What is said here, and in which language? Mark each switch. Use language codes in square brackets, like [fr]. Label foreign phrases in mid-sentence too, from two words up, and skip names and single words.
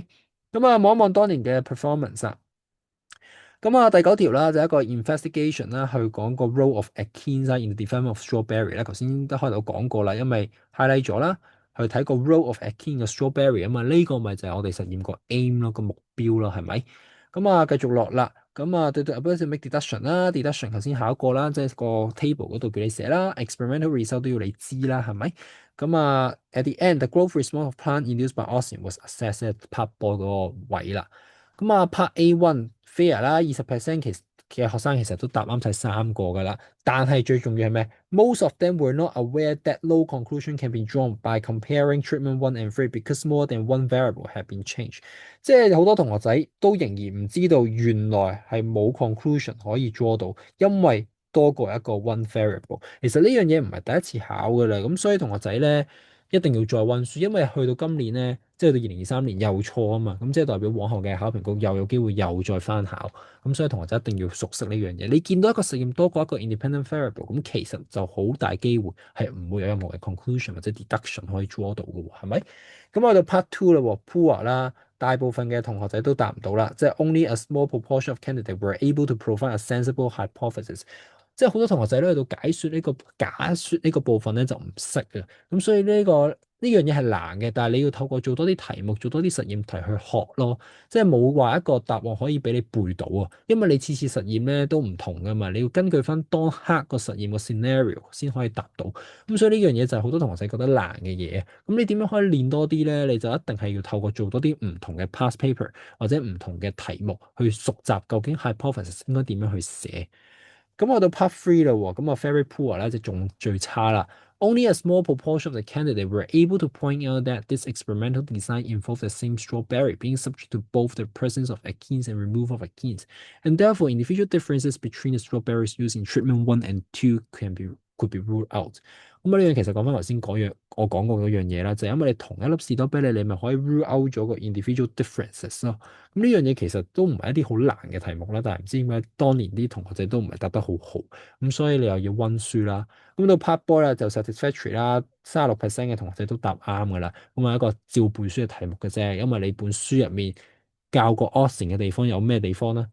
[yue] 咁啊，望一望當年嘅 performance 啊。咁啊，第九條啦，就係一個 investigation 啦，去講個 [en] role of Atkins in the development of strawberry [yue] 啦。頭先都開頭講過啦，因為 highlight 咗啦，去睇個 [en] role of Atkins [yue] 嘅 strawberry 啊嘛，呢個咪就係我哋實驗個 aim 咯，個目標咯，係咪？咁啊，繼續落啦。咁啊，對 [en] ability to make deduction [yue] 啦，deduction 頭先考過啦，即係個 table 嗰度叫你寫啦 ， [en] experimental result [yue] 都要你知啦，係咪？咁啊 ， [en] at the end the growth response of plant induced by auxin was assessed at part boy [yue] 嗰個位啦。咁啊， [en] part A one fair [yue] 啦，20% 其實嘅學生其實都答啱晒3個噶啦。 [en] 但係最重要係咩 ？Most of them were not aware that no conclusion can be drawn by comparing treatment one and three because more than one variable had been changed。 [yue] 即係好多同學仔都仍然唔知道原來係冇 conclusion 可以 draw 到，因為多過一個 [en] one variable。 [yue] 其實呢樣嘢唔係第一次考噶啦，咁所以同學仔咧一定要再溫書，因為去到今年咧，即係到2023年又錯啊嘛，咁即係代表往後嘅考評局又有機會又再翻考，咁所以同學仔一定要熟悉呢樣嘢。你見到一個實驗多過一個 [en] independent variable， [yue] 咁其實就好大機會係唔會有任何嘅 conclusion 或者 deduction 可以 draw 到嘅喎，係咪？咁去到 [en] part two [yue] 啦，poor 啦。大部分嘅同學仔都答唔到啦，即係 [en] only a small proportion of candidates were able to provide a sensible hypothesis。 [yue] 即係好多同學仔咧去到假説呢個部分咧就唔識嘅，咁所以呢樣嘢係難嘅，但係你要透過做多啲題目，做多啲實驗題去學咯。即係冇話一個答案可以俾你背到啊，因為你次次實驗咧都唔同噶嘛，你要根據翻當刻個實驗個 scenario 先可以答到。咁所以呢樣嘢就係好多同學仔覺得難嘅嘢。咁你點樣可以練多啲咧？你就一定係要透過做多啲唔同嘅 [en] past paper [yue] 或者唔同嘅題目去熟習究竟 hypothesis 應該點樣去寫。咁我到 [en] part three [yue] 啦喎，咁啊 [en] very poor [yue] 咧就仲最差啦。 [en] Only a small proportion of the candidates were able to point out that this experimental design involved the same straw berry being subject to both the presence of achenes and removal of achenes, and therefore individual differences between the strawberries used in treatment one and two could be ruled out。 [yue] 咁呢樣其實講翻頭先我講過嗰樣嘢啦，就係因為你同一粒士多啤梨，你咪可以 [en] rule out [yue] 咗個 [en] individual differences [yue] 咯。咁呢樣嘢其實都唔係一啲好難嘅題目啦，但係唔知點解當年啲同學仔都唔係答得好好，咁所以你又要温書啦。咁到 [en] part boy [yue] 咧就 satisfactory 啦，36%嘅同學仔都答啱噶啦。咁係一個照背書嘅題目嘅啫，因為你本書入面教過 oxen 嘅地方有咩地方咧？